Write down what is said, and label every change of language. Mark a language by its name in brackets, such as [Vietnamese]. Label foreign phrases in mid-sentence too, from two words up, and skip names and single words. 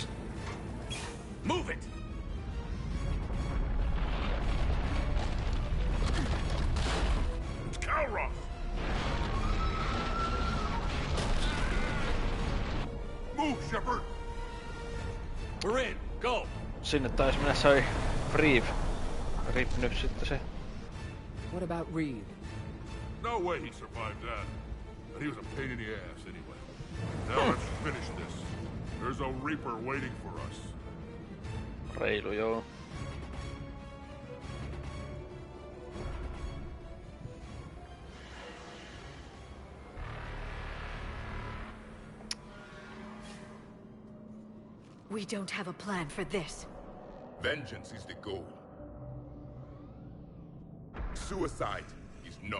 [English] Move it! It's Calross! Move, Shepard! We're in. Go! [Finnish] Sinne taisi mennä se Reeve. Rip nyt sitten se. [English] What about Reeve? No way he survived that. And he was a pain in the ass anyway. Now let's finish this. There's a Reaper waiting for us. [Finnish] Reilu, joo. [English] We don't have a plan for this. Vengeance is the goal. Suicide is not.